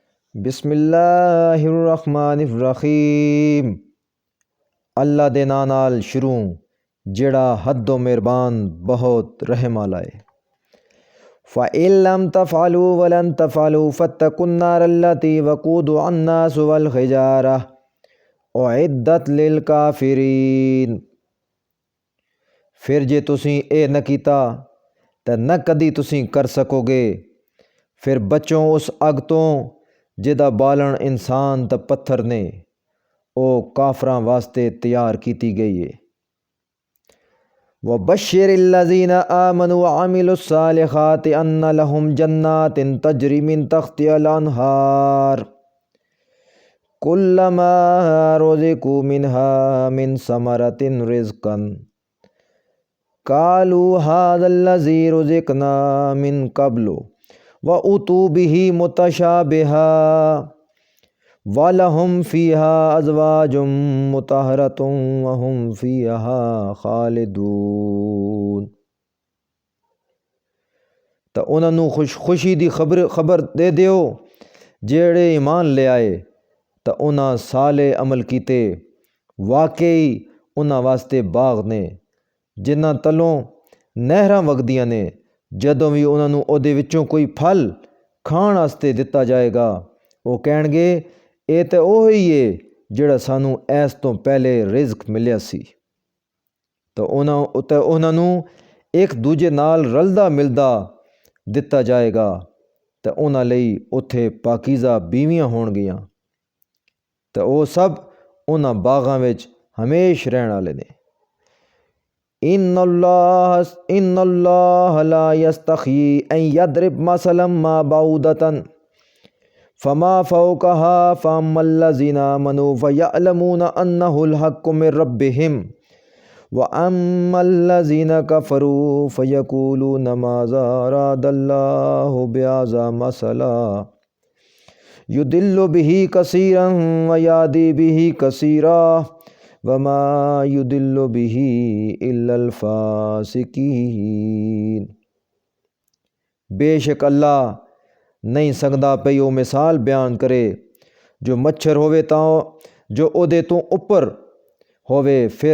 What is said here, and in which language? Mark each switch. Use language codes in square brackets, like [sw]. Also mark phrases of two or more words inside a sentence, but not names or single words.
[ar] بسم اللہ الرحمن الرحیم۔ [pa] اللہ دے ناں نال شروع جڑا حد و مہربان بہت رحم والا ہے۔ [ar] فَإِن لَّمْ تَفْعَلُوا وَلَن تَفْعَلُوا فَاتَّقُوا النَّارَ الَّتِي وَقُودُهَا النَّاسُ وَالْحِجَارَةُ أُعِدَّتْ لِلْكَافِرِينَ۔ [pa] پھر جے تُسیں اے نہ کیتا تے نہ کدی تُسیں کر سکو گے۔ پھر بچوں اس اگ تو جدا بالن انسان تے پتھر نے، او کافراں واسطے تیار کیتی گئی ہے۔ [ar] وَبَشِّرِ الَّذِينَ آمَنُوا وَعَمِلُوا الصَّالِحَاتِ أَنَّ لَهُمْ جَنَّاتٍ تَجْرِي مِن تَحْتِهَا الْأَنْهَارُ كُلَّمَا رُزِقُوا مِنْهَا مِن ثَمَرَةٍ رِزْقًا قَالُوا هَٰذَا الَّذِي رُزِقْنَا مِن قَبْلُ وَأُتُوا بِهِ مُتَشَابِهًا وَلَهُمْ فِيهَا أَزْوَاجٌ مُطَهَّرَةٌ وَهُمْ فِيهَا خَالِدُونَ۔ [pa] تا انہاں نوں خوشی دی خبر دے دیو جیڑے ایمان لے آئے تا انہاں صالح عمل کیتے، واقعی انہاں واسطے باغ نے جنہاں تلوں نہراں وگدیاں نے، جدوں بھی انہاں نوں او دے وچوں کوئی پھل کھان واسطے دتا جائے گا وہ کہن گے اے تے اوہی ہے جڑا سانوں ایس تو پہلے رزق ملیا سی۔ تو انہاں نوں ایک دوجے نال رلدا ملدا دتا جائے گا تے انہاں لئی اتھے پاکیزہ بیویاں ہون گیاں تے او سب انہاں باغاں وچ ہمیش رہن والے نے۔ [ar] ان اللہ لا یستحیی ان یضرب مثلا ما بعوضۃ فما فوقها فاما الذین آمنوا فیعلمون انہ الحق من ربہم واما الذین کفروا فیقولون ماذا اراد اللہ بہذا مثلا یضل بہ کثیرا ویہدی بہ کثیرا وما یضل بہ الا الفاسقین۔ [pa] بے شک اللہ نہیں سکدا پئی او مثال بیان کرے جو مچھر ہووے تاں جو او دے تو اوپر ہووے، پھر